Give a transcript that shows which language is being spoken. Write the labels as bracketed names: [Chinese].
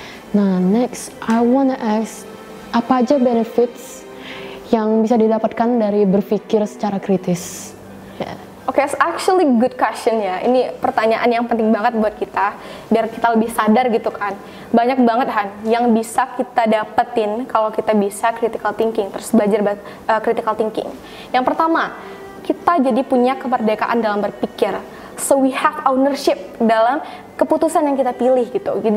[Indonesian] Nah [English] next, I wanna ask, [Indonesian] apa aja benefits yang bisa didapatkan dari berpikir secara kritis? [English] Oke, it's actually good question ya. [Indonesian] Ini pertanyaan yang penting banget buat kita, biar kita lebih sadar gitu kan. Banyak banget Han yang bisa kita dapetin kalau kita bisa critical thinking, terus belajar critical thinking. Yang pertama, kita jadi punya kemerdekaan dalam berpikir. [English] So we have ownership [Indonesian] dalam keputusan yang kita pilih gitu.